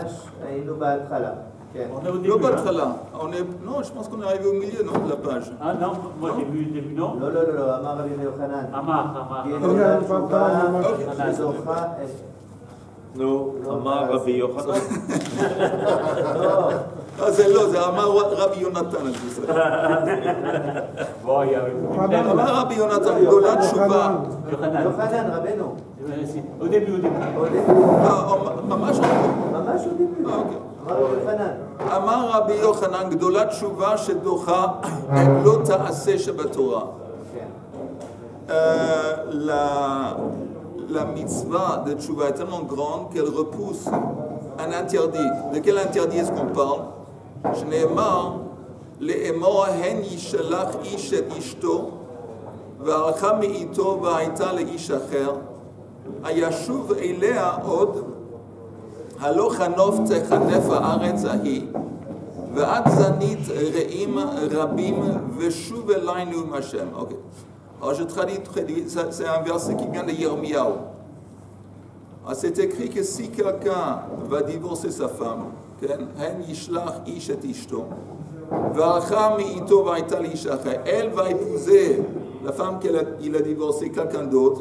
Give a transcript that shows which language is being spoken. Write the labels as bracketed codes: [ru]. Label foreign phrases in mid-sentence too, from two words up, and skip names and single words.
[he] ממש היינו בהתחלה. [fr] On est au début. Non, je pense qu'on est arrivé au milieu, non, de la page. Ah non, moi j'ai vu le début, non? [he] לא, אמר רבי יוחנן. אמר. שזוכה את... נו, אמר רבי יוחנן. זה לא, זה אמר רבי יונתן. אמר רבי יונתן, גדולת תשובה. יוחנן, רבנו. [fr] Au début. [he] ממש [fr] au début. [he] אמר רבי יוחנן, גדולת תשובה שדוחה את לא תעשה שבתורה. [fr] La mitzvah de tchouva est tellement grande qu'elle repousse un interdit. De quel interdit est-ce qu'on parle? שנאמר, לאמור הן ישלח איש את אשתו, והלכה מאיתו והייתה לאיש אחר, הישוב אליה עוד, הלא חנוף תחנף הארץ ההיא, ואת זנית רעים רבים ושוב אלינו עם השם. [he] אוקיי. [fr] Alors je traduis, c'est un verset qui vient de Yirmiyahu. C'est écrit que si quelqu'un va divorcer sa femme, elle va épouser la femme qu'il a divorcée, quelqu'un d'autre.